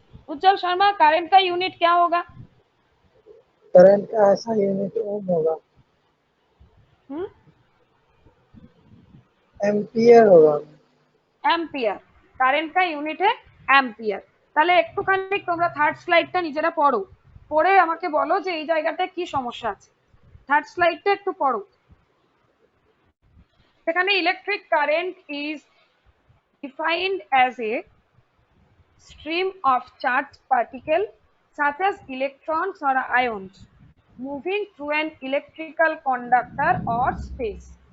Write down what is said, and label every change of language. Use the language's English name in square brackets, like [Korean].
[Hindi] उज्जवल Sharma, current का unit क्या होगा? करंट का ऐसा यूनिट ओम होगा, एम्पियर होगा। एम्पियर, কারেন্ট का यूनिट है एम्पियर। [Bangla] তাহলে একটুখানি তোমরা থার্ড স্লাইডটা নিজেরা পড়ো, পড়ে আমাকে বলো যে এই জায়গাটা কি সমস্যা আছে। থার্ড স্লাইডটা একটু পড়ো। সেখানে [English] Electric current is defined as a stream of charged particle such as electrons or ions moving through an electrical conductor or space.